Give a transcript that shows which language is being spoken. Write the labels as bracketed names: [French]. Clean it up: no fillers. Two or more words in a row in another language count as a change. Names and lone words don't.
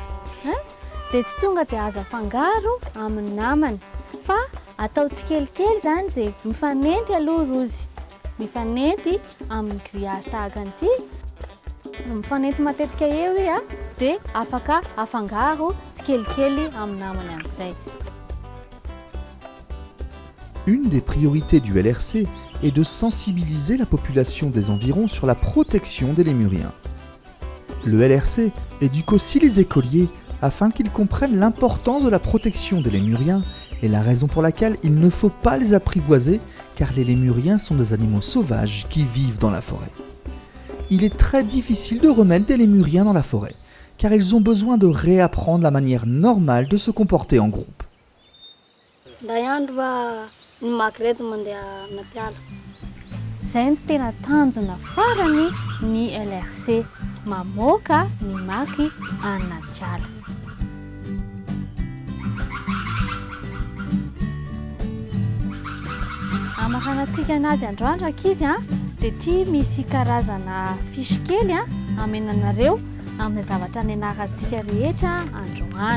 [Malagasy] Dia tsy tonga dia azo afangaro amin'ny namany. Fa atao tsikelikely zany izay mifanenty aloha rozy. Mifanenty amin'ny grillage tahaka an'ity. Mifanenty matetika eo i dia afaka afangaro tsikelikely amin'ny namany amin'izay. [French] Une des priorités du LRC est de sensibiliser la population des environs sur la protection des lémuriens. Le LRC éduque aussi les écoliers afin qu'ils comprennent l'importance de la protection des lémuriens et la raison pour laquelle il ne faut pas les apprivoiser car les lémuriens sont des animaux sauvages qui vivent dans la forêt. Il est très difficile de remettre des lémuriens dans la forêt car ils ont besoin de réapprendre la manière normale de se comporter en groupe. [Malagasy] Ny maky reto mandeha anaty ala. Izay ny tena tanjona farany ny LRC, mamoaka ny maky anaty ala. Hamakanantsika anazy androandro ankizy dia ity misy karazana fisy kely amenanareo amin'ny zavatra nianarantsika rehetra androany.